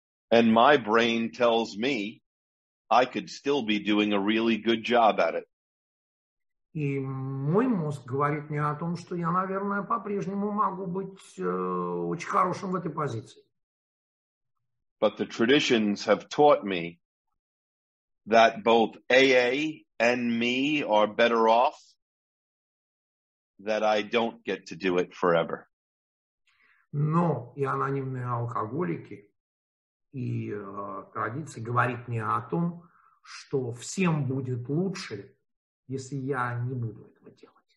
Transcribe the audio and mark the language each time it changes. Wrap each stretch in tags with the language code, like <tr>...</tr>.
<en>And my brain tells me I could still be doing a really good job at it.</en> <ru>И мой мозг говорит мне о том, что я, наверное, по-прежнему могу быть очень хорошим в этой позиции.</ru> <en>But the traditions have taught me that both AA and me are better off that I don't get to do it forever.</en> <ru>Но и анонимные алкоголики и традиции говорит мне о том, что всем будет лучше, если я не буду этого делать.</ru>